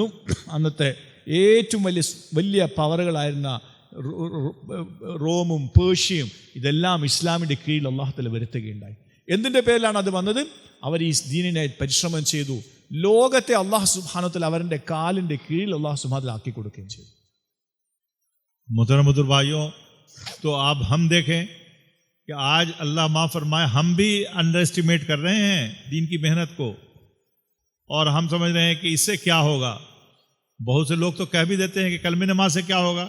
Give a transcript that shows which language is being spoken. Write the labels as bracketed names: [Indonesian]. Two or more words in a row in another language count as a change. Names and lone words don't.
[Malayalam] അന്നത്തെ ഏറ്റവും വലിയ പവറുകളായിരുന്ന റോമും പേർഷ്യയും ഇതെല്ലാം ഇസ്ലാമിൻ്റെ കീഴിൽ [Arabic] الله تعالى [Malayalam] വരുത്തുകയുണ്ടായി. എന്തിൻ്റെ പേരിലാണ് അത് വന്നത്? അവർ ഈ ദീനിനെ പരിശ്രമം ചെയ്തു. ലോകത്തെ [Arabic] الله سبحانه وتعالى [Malayalam] അവരുടെ കാലിൻ്റെ കീഴിൽ [Arabic] الله سبحانه وتعالى [Malayalam] ആക്കി കൊടുക്കുകയും ചെയ്തു. [Hindi] मुहतरम भाइयों, तो अब हम देखें कि आज अल्लाह माफ़ फरमाए, हम भी [English] under estimate [Hindi] कर रहे हैं दीन की मेहनत को, और हम समझ रहे हैं कि इससे क्या होगा. बहुत से लोग तो कह भी देते हैं कि कलमे नमाज से क्या होगा.